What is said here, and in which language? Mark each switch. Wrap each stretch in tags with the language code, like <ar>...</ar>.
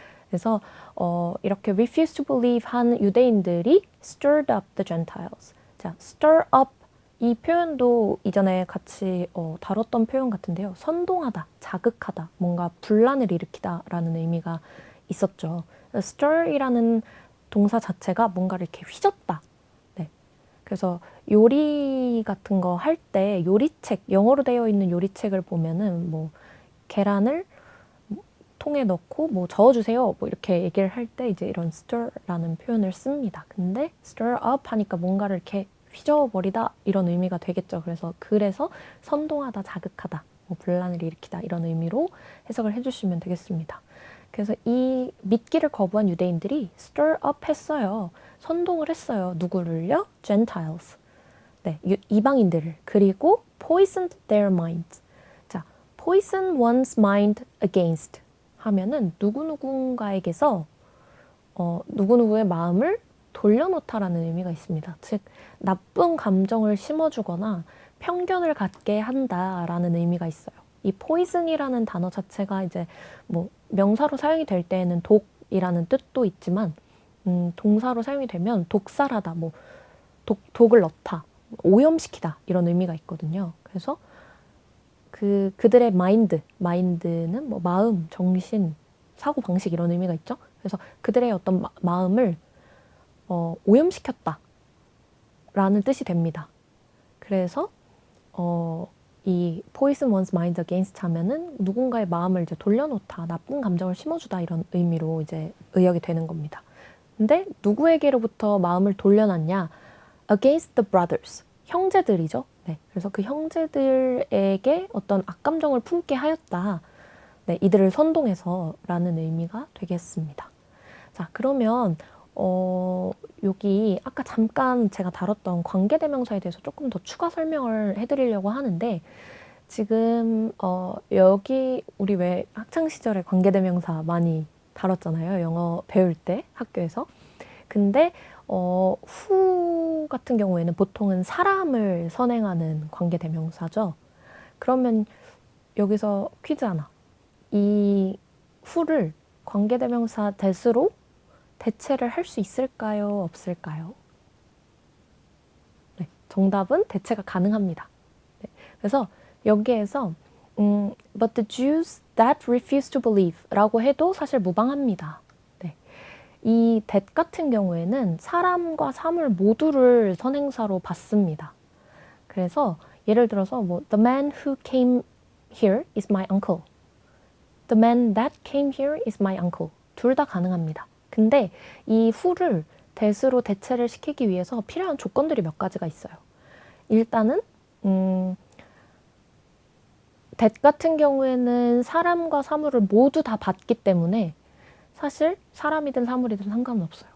<ko>그래서 이렇게</ko> <en>refuse to believe</en> <ko>한 유대인들이</ko> <en>stirred up the Gentiles.</en> <ko>자, stir up 이 표현도 이전에 같이 다뤘던 표현 같은데요. 선동하다, 자극하다, 뭔가 분란을 일으키다라는 의미가 있었죠. stir이라는 동사 자체가 뭔가를 이렇게 휘젓다. 네. 그래서 요리 같은 거 할 때 요리책, 영어로 되어 있는 요리책을 보면은 뭐 계란을 통에 넣고 뭐 저어주세요. 뭐 이렇게 얘기를 할 때 이제 이런 stir라는 표현을 씁니다. 근데 stir up 하니까 뭔가를 이렇게 휘저어버리다 이런 의미가 되겠죠. 그래서 선동하다, 자극하다 뭐 분란을 일으키다 이런 의미로 해석을 해주시면 되겠습니다. 그래서 이 믿기를 거부한 유대인들이 stir up 했어요. 선동을 했어요. 누구를요? Gentiles. 네, 이방인들을. 그리고</ko> <en>poisoned their minds.</en> <ko>자,</ko> <en>poison one's mind against</en> <ko>하면은 누구누군가에게서 누구누구의 마음을 돌려놓다라는 의미가 있습니다. 즉, 나쁜 감정을 심어주거나 편견을 갖게 한다라는 의미가 있어요. 이 poison이라는 단어 자체가 이제 뭐 명사로 사용이 될 때에는 독이라는 뜻도 있지만 동사로 사용이 되면 독살하다, 뭐 독을 넣다, 오염시키다 이런 의미가 있거든요. 그래서 그들의 마인드는 뭐 마음, 정신, 사고 방식 이런 의미가 있죠. 그래서 그들의 어떤 마음을 오염시켰다 라는 뜻이 됩니다. 그래서 이</ko> <en>poison one's mind against</en> <ko>하면은 누군가의 마음을 이제 돌려놓다, 나쁜 감정을 심어주다 이런 의미로 이제 의역이 되는 겁니다. 근데 누구에게로부터 마음을 돌려놨냐?</ko> <en>against the brothers,</en> <ko>형제들이죠. 네, 그래서 그 형제들에게 어떤 악감정을 품게 하였다. 네, 이들을 선동해서라는 의미가 되겠습니다. 자, 그러면 여기 아까 잠깐 제가 다뤘던 관계대명사에 대해서 조금 더 추가 설명을 해드리려고 하는데 지금 여기 우리 왜 학창시절에 관계대명사 많이 다뤘잖아요. 영어 배울 때 학교에서. 근데 who 같은 경우에는 보통은 사람을 선행하는 관계대명사죠. 그러면 여기서 퀴즈 하나. 이 who를 관계대명사 that으로 대체를 할 수 있을까요? 없을까요? 네, 정답은 대체가 가능합니다. 네, 그래서 여기에서</ko> <en>but the Jews that refuse to believe</en> <ko>라고 해도 사실 무방합니다. 네, 이 that 같은 경우에는 사람과 사물 모두를 선행사로 받습니다. 그래서 예를 들어서 뭐</ko> <en>the man who came here is my uncle. The man that came here is my uncle.</en> <ko>둘 다 가능합니다. 근데 이 who를 that으로 대체를 시키기 위해서 필요한 조건들이 몇 가지가 있어요. 일단은 that 같은 경우에는 사람과 사물을 모두 다 받기 때문에 사실 사람이든 사물이든 상관은 없어요.</ko>